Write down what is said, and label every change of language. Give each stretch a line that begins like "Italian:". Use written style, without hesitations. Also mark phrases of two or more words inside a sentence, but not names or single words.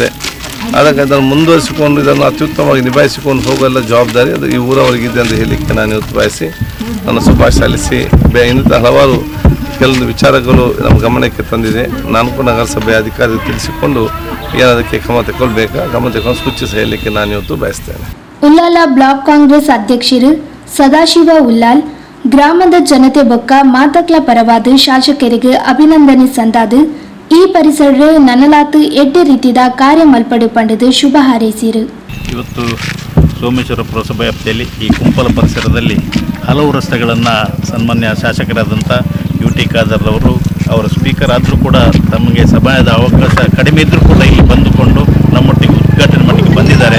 Kannada: ಅದಕ್ಕೆ ಇದನ್ನು ಮುಂದುವರಿಸಿಕೊಂಡು ಇದನ್ನು ಅತ್ಯುತ್ತಮವಾಗಿ ನಿಭಾಯಿಸಿಕೊಂಡು ಹೋಗುವ ಜವಾಬ್ದಾರಿ ಅದು ಈ ಊರವರಿಗಿದೆ ಅಂತ ಹೇಳಲಿಕ್ಕೆ ನಾನು ಇವತ್ತು ಬಯಸಿ ನನ್ನ ಶುಭಾಶಯ ಸಲ್ಲಿಸಿ ಇನ್ನಿತ ಹಲವಾರು ಕೆಲವೊಂದು ವಿಚಾರಗಳು ನಮ್ಮ ಗಮನಕ್ಕೆ ತಂದಿದೆ. ನಾನು ಕೂಡ ನಗರಸಭೆ ಅಧಿಕಾರಿ ತಿಳಿಸಿಕೊಂಡು ಏನದಕ್ಕೆ ಕ್ರಮ ತಗೊಳ್ಬೇಕು ಸೂಚಿಸಿ ಹೇಳಲಿಕ್ಕೆ ನಾನು ಇವತ್ತು ಬಯಸ್ತೇನೆ.
Tulu: ಉಲ್ಲಾಲ ಬ್ಲಾಕ್ ಕಾಂಗ್ರೆಸ್ ಅಧ್ಯಕ್ಷರು ಸದಾಶಿವ ಉಲ್ಲಾಲ್ ಗ್ರಾಮದ ಜನತೆ ಬೊಕ್ಕ ಮಾತಕ್ಲ ಪರವಾದ ಶಾಸಕರಿಗೆ ಅಭಿನಂದನೆ ಸಂದಾದು ಈ ಪರಿಸರ ನನಲಾತು ಎಡ್ಡೆ ರೀತಿಯ ಕಾರ್ಯ ಮಲ್ಪಡು ಪಂಡದು ಶುಭ ಹಾರೈಸಿರು.
Kannada: ಇವತ್ತು ಸೋಮೇಶ್ವರ ಪುರಸಭೆ ವ್ಯಾಪ್ತಿಯಲ್ಲಿ ಈ ಕುಂಪಲ ಪರಿಸರದಲ್ಲಿ ಹಲವು ರಸ್ತೆಗಳನ್ನು ಸನ್ಮಾನ್ಯ ಶಾಸಕರಾದಂಥ UT ಖಾದರ್ ಅವರು ಅವರ ಸ್ಪೀಕರ್ ಆದರೂ ಕೂಡ ತಮಗೆ ಸಮಯದ ಅವಕಾಶ ಕಡಿಮೆ ಇದ್ದರೂ ಕೂಡ ಇಲ್ಲಿ ಬಂದುಕೊಂಡು ನಮ್ಮೊಟ್ಟಿಗೆ ಉದ್ಘಾಟನೆ ಮಟ್ಟಿಗೆ ಬಂದಿದ್ದಾರೆ.